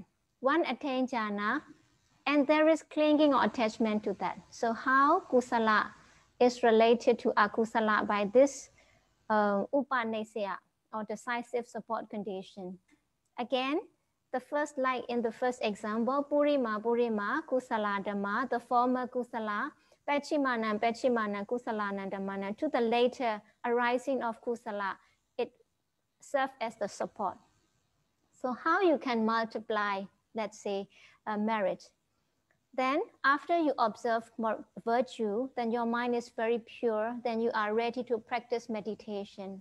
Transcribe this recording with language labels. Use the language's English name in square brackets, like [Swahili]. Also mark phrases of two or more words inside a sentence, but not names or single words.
[English] One attained jhana, and there is clinging or attachment to that. So how kusala is related to akusala by this upanasya, or decisive support condition. Again, the first, like in the first example, [Pali] purima, kusala dhamma, [English] the former [Pali] kusala, pachimana, kusala dhammana, [English] to the later arising of kusala, it serves as the support. So how you can multiply, let's say, merit? Then after you observe more virtue, then your mind is very pure, then you are ready to practice meditation.